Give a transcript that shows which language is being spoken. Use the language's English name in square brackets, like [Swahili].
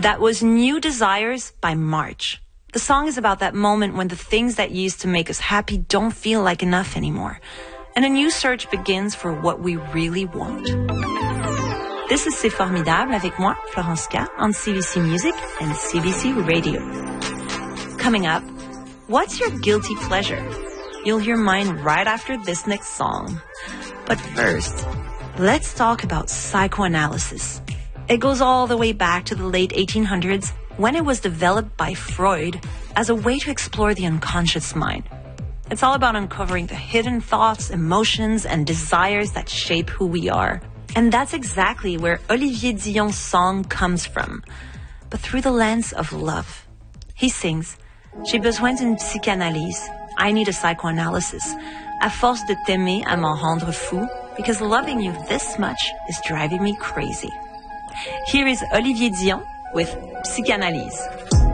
[English] That was New Desires by March. The song is about that moment when the things that used to make us happy don't feel like enough anymore. And a new search begins for what we really want. This is C'est Formidable avec moi, Florence K, on CBC Music and CBC Radio. Coming up, what's your guilty pleasure? You'll hear mine right after this next song. But first, let's talk about psychoanalysis. It goes all the way back to the late 1800s when it was developed by Freud as a way to explore the unconscious mind. It's all about uncovering the hidden thoughts, emotions, and desires that shape who we are. And that's exactly where Olivier Dion's song comes from, but through the lens of love. He sings, [French] J'ai besoin d'une psychanalyse. [English] I need a psychoanalysis. [French] À force de t'aimer, à m'en rendre fou. [English] Because loving you this much is driving me crazy. Here is Olivier Dion with Psychanalyse.